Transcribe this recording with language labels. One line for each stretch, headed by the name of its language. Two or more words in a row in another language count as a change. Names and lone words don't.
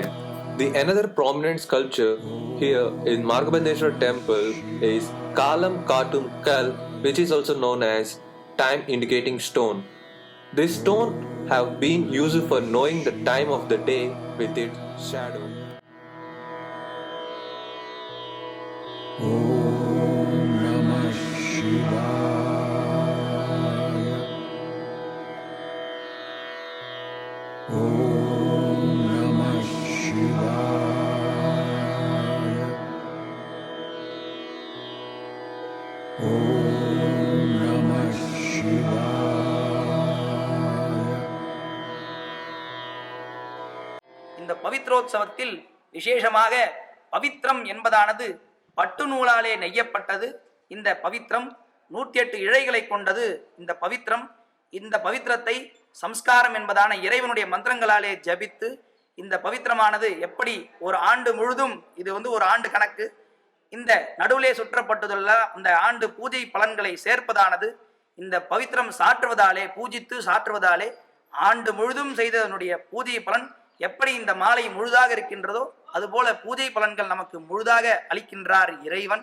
English: The another prominent sculpture here in Margabandeshwar temple is Kalam Katum Kal, which is also known as time indicating stone. This stone have been used for knowing the time of the day with its shadow.
Sanskrit: ॐ नमः शिवाय. ॐ नमः शिवाय. ॐ नमः शिवाय.
Tamil: இந்த பவித்ரோத்சவத்தில் விசேஷமாக பவித்ரம் என்பதானது பட்டு நூலாலே நெய்யப்பட்டது. இந்த பவித்ரம் 108 இழைகளை கொண்டது. இந்த பவித்திரத்தை சம்ஸ்காரம் என்பதான இறைவனுடைய மந்திரங்களாலே ஜபித்து, இந்த பவித்திரமானது எப்படி ஒரு ஆண்டு முழுதும், இது ஒரு ஆண்டு கணக்கு, இந்த நடுவிலே சுற்றப்பட்டுள்ள அந்த ஆண்டு பூஜை பலன்களை சேர்ப்பதானது இந்த பவித்திரம் சாற்றுவதாலே, பூஜித்து சாற்றுவதாலே ஆண்டு முழுதும் செய்ததனுடைய பூஜை பலன் எப்படி இந்த மாலை முழுதாக இருக்கின்றதோ அதுபோல பூஜை பலன்கள் நமக்கு முழுதாக அளிக்கின்றார் இறைவன்.